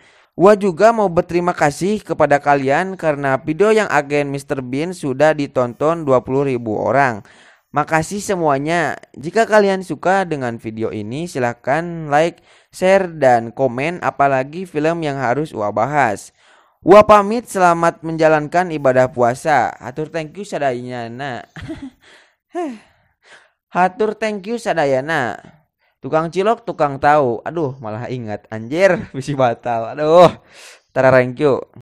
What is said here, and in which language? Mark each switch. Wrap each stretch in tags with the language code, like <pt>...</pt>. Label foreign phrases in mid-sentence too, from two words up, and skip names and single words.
<id>Wah juga mau berterima kasih kepada kalian karena video yang agen Mr. Bean sudah ditonton 20.000 orang. Makasih semuanya. Jika kalian suka dengan video ini silahkan like, share, dan komen apalagi film yang harus Wah bahas. Wah pamit, selamat menjalankan ibadah puasa.</id> <su>Hatur</su> <en>thank you</en> <su>sadayana. Hatur</su> <en>thank you</en> <su>sadayana.</su> <id>Tukang cilok, tukang tahu. Aduh malah ingat anjir bisi batal.</id> <su>Aduh. Tara</su> <en>thank you.</en>